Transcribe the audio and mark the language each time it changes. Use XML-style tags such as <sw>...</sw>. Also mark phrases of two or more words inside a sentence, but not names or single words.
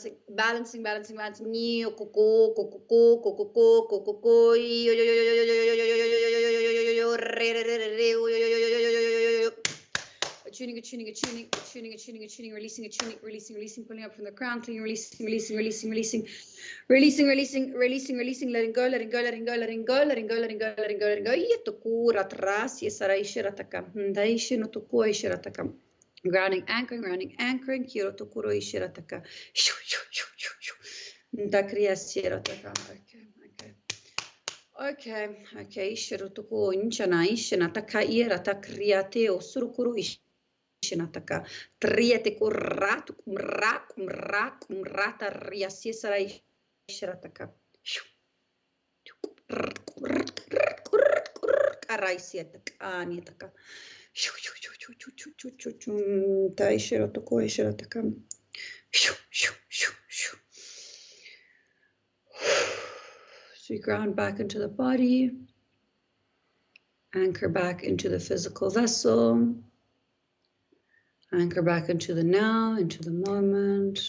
<en>Attuning, releasing, pulling up from the crown, cleaning, releasing, letting go. Yetokura tras, yesara ishirataka, daishin otokua ishirataka. Grounding, anchoring, kiro tokuro ishirataka. Dakriya sirataka. Okay, ishirotoko inchana ishinataka irata kriate osurukuru ishinataka. Triate kumrata riasisara ishirataka. Araisiataka anitaka. Taishirotoko ishirataka. So you ground back into the body, anchor back into the physical vessel, anchor back into the now, into the moment.</en>